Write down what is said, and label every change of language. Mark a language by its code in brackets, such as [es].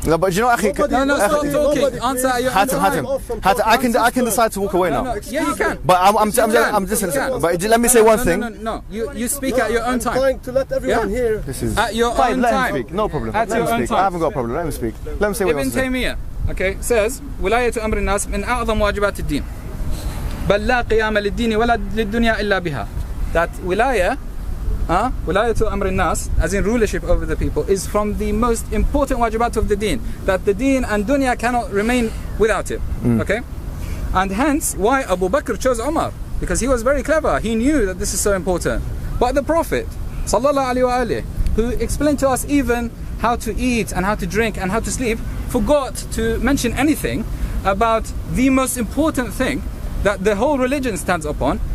[en] No, but you know, Akhi, no, stop talking. Answer your Hatem, I can decide to walk away now. Yeah, you can. But I'm just listening. But let me say one thing. No. You speak at your own time. I'm trying to let everyone hear. This is at your own time. Let him speak. No problem. At your own time. I haven't got a problem. Let him speak. Let him say what he wants to say. [ar] Ibn Taymiyyah, says, ولاية أمر الناس من أعظم واجبات الدين. بل لا قيام للدين ولا للدنيا إلا بها. [en] That wilaya, [ar] wilayatu amr nas, [en] as in rulership over the people, is from the most important wajibat of the deen. That the deen and dunya cannot remain without it. Okay? And hence, why Abu Bakr chose Umar? Because he was very clever. He knew that this is so important. But the Prophet, sallallahu alaihi wasallam, who explained to us even how to eat and how to drink and how to sleep, forgot to mention anything about the most important thing that the whole religion stands upon.